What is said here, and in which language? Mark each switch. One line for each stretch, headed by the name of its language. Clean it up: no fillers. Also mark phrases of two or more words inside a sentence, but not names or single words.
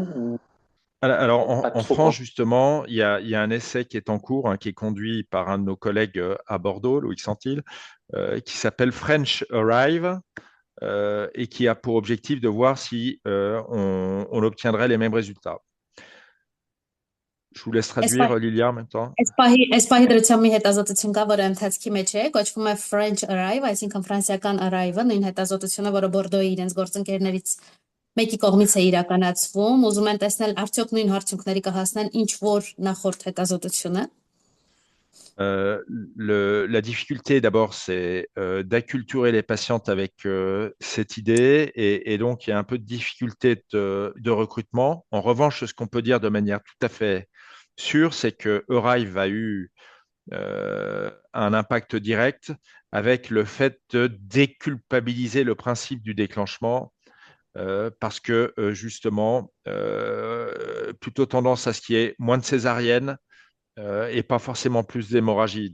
French: Alors en France, justement, il y a un essai qui est en cours, qui est conduit par un de nos collègues à Bordeaux, Loïc Santil, qui s'appelle French Arrive et qui a pour objectif de voir si on obtiendrait les mêmes résultats. Je vous laisse traduire, Lilia, en même temps.
Armenian: Այս պահի դրությամբ մի հետազոտություն կա, որը ընթացքի մեջ է, կոչվում է French Arrive, այսինքն ֆրանսիական Arrive-ը, նույն հետազոտությունը, որը Բորդոյի իրենց գործընկերներից մեկի կողմից է իրականացվում, ուզում են տեսնել արդյոք նույն արդյունքների կհասնեն ինչ որ նախորդ հետազոտությունը։
French: La difficulté, d'abord, c'est d'acculturer les patientes avec cette idée et donc il y a un peu de difficulté de recrutement. En revanche, ce qu'on peut dire de manière tout à fait sûre, c'est que Arrive a eu un impact direct avec le fait de déculpabiliser le principe du déclenchement parce que justement, plutôt tendance à ce qu'il y ait moins de césariennes et pas forcément plus d'hémorragie.